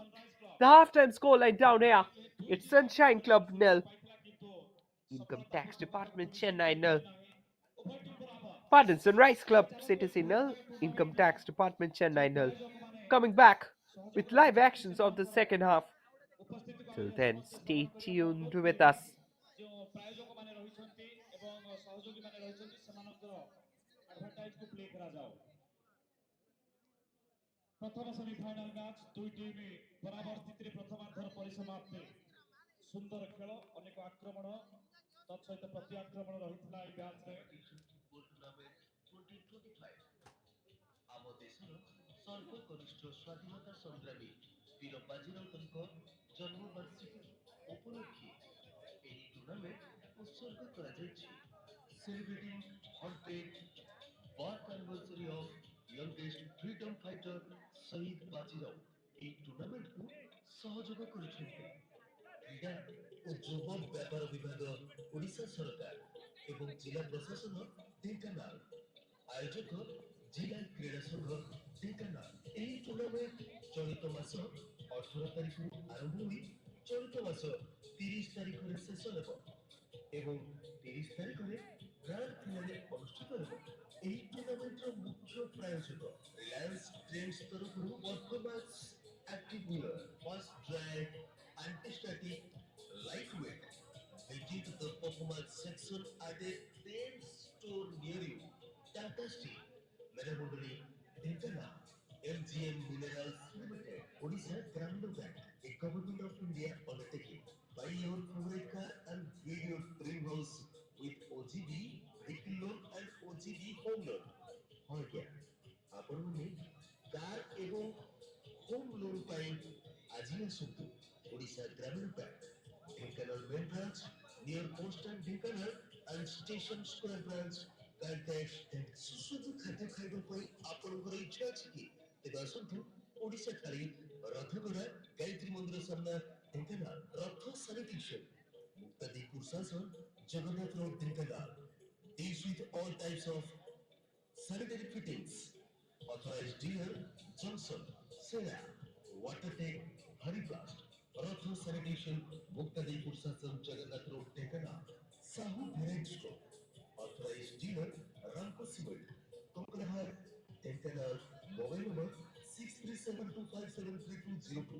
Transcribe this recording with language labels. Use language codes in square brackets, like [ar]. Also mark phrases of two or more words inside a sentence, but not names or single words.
[en] The halftime scoreline down here, it's Sunshine Club nil, Income Tax Department Chennai nil. Pardon, Sunrise Club Citizen nil, Income Tax Department Chennai nil. Coming back with live actions of the second half. Till then, stay tuned with us. [or] ଯେଉଁ ପ୍ରାୟୋଜକମାନେ ରହିଛନ୍ତି ଏବଂ ସହଯୋଗୀମାନେ ରହିଛନ୍ତି ସେମାନଙ୍କର ଆଡଭର୍ଟାଇଜକୁ ପ୍ଲେ କରାଯାଉ। ପ୍ରଥମ [en] semifinal match [or] ଦୁଇ ଟିମ୍ ବରାବର ସ୍ଥିତିରେ ପ୍ରଥମାର୍ଦ୍ଧର ପରିସମାପ୍ତି। ସୁନ୍ଦର ଖେଳ, ଅନେକ ଆକ୍ରମଣ ତତ୍ସହିତ ପ୍ରତି ଆକ୍ରମଣ ରହିଥିଲା ଏହି ମ୍ୟାଚ୍ରେ। ଆମ ଦେଶର ସର୍ବକନିଷ୍ଠ ସ୍ୱାଧୀନତା ସଂଗ୍ରାମୀ ବୀର ବାଜି ରାଉତଙ୍କ ଜନ୍ମବାର୍ଷିକୀ ଉପଲକ୍ଷେ ଏହି ଟୁର୍ଣ୍ଣାମେଣ୍ଟ ଉତ୍ସର୍ଗ କରାଯାଇଛି। [en] Celebrating 100th birth anniversary of youngest freedom fighter Shaheed Baji Rout [or] ଏହି ଟୁର୍ଣ୍ଣାମେଣ୍ଟକୁ ସହଯୋଗ କରୁଛନ୍ତି। କ୍ରୀଡ଼ା ଓ ଯୁବ ବ୍ୟାପାର ବିଭାଗ ଓଡ଼ିଶା ସରକାର ଏବଂ ଜିଲ୍ଲା ପ୍ରଶାସନ ଢେଙ୍କାନାଳ। ଆୟୋଜକ ଜିଲ୍ଲା କ୍ରୀଡ଼ା ସଂଘ ଢେଙ୍କାନାଳ। ଏହି ଟୁର୍ଣ୍ଣାମେଣ୍ଟ ଚଳିତ ମାସ 18 ତାରିଖରୁ ଆରମ୍ଭ ହୋଇ ଚଳିତ ମାସ 30 ତାରିଖରେ ଶେଷ ହେବ ଏବଂ 30 ତାରିଖରେ [en] grand finale [or] ଅନୁଷ୍ଠିତ ହେବ। ଏହି ଟୁର୍ଣ୍ଣାମେଣ୍ଟର ମୁଖ୍ୟ ପ୍ରାୟୋଜକ ରିଲାଏନ୍ସ ଟ୍ରେଣ୍ଡସ୍ ତରଫରୁ ପରଫର୍ମାନ୍ସ [en] active wear, fast dry, anti-static, lightweight. Visit the performance section at a 10 store near you. Tata Steel, Meramundali, Dhenkanal, LGM Minerals Limited, Odisha Gramin Bank, a government of India undertaking. Buy your favorite car and build your dream house with OGB vehicle loan and OGB home loan. [or] ହଁ ଆଜ୍ଞା, ଆପଣମାନେ କାର ଏବଂ [en] home loan [or] ପାଇଁ ଆଜି ଆସନ୍ତୁ ଓଡ଼ିଶା ଗ୍ରାମୀଣ ବ୍ୟାଙ୍କ, ଢେଙ୍କାନାଳ [en] main branch near postal [or] ଢେଙ୍କାନାଳ [en] and station square branch [or] କାଲକାଟ। ସୁସ୍ୱାଦୁ ଖାଦ୍ୟ ଖାଇବା ପାଇଁ ଆପଣଙ୍କର ଇଚ୍ଛା ଅଛି କି? ତେବେ ଆସନ୍ତୁ ଓଡ଼ିଶା ଥାଳି ରଥଗଡ଼ା ଗାୟତ୍ରୀ ମନ୍ଦିର ସାମ୍ନା ଢେଙ୍କାନାଳ। ରଥ ସାନିଟେସନ ମୁକ୍ତାଦିପୁର ଶାସନ ଜଗନ୍ନାଥ ରୋଡ ଢେଙ୍କାନାଳ। [en] Deals with all types of sanitary fittings. Authorized dealer Johnson, Sena, WaterTech, Hariplast, Ratho Sanitation, Muktadipur Sasam, Jagannath Road, Dhenkanal, Sahu Variety Store. Authorized dealer Ramco Cement, Kokalahar, Dhenkanal, mobile number 6372573202.